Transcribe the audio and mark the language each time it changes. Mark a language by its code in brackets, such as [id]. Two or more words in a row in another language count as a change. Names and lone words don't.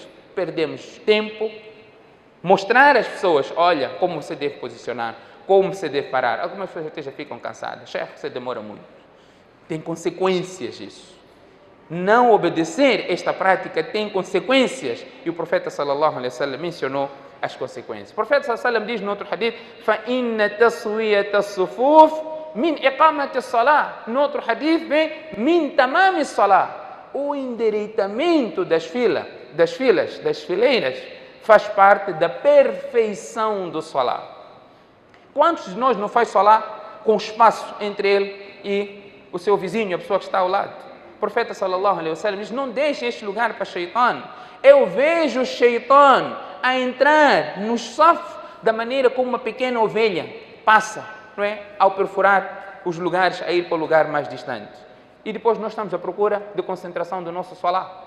[pt] Perdemos tempo, mostrar às pessoas, olha, como você deve posicionar, como você deve parar. Algumas pessoas até já ficam cansadas. Chefe, você demora muito. Tem consequências isso. Não obedecer esta prática tem consequências. E o profeta [ar] صلى الله عليه وسلم [pt] mencionou as consequências. O profeta [ar] صلى الله عليه وسلم [pt] diz no outro hadith: [ar] "فإن تسوية الصفوف من إقامة الصلاة". [pt] No outro hadith vem: [ar] "من تمام الصلاة". [pt] O endireitamento das fileiras, faz parte da perfeição do salah. Quantos de nós não faz salah com espaço entre ele e o seu vizinho, a pessoa que está ao lado? O profeta [ar] صلى الله عليه وسلم [pt] diz: não deixe este lugar para shaitan. Eu vejo o shaitan a entrar no saf da maneira como uma pequena ovelha passa, não é? Ao perfurar os lugares, a ir para o lugar mais distante. E depois nós estamos à procura de concentração do nosso salah.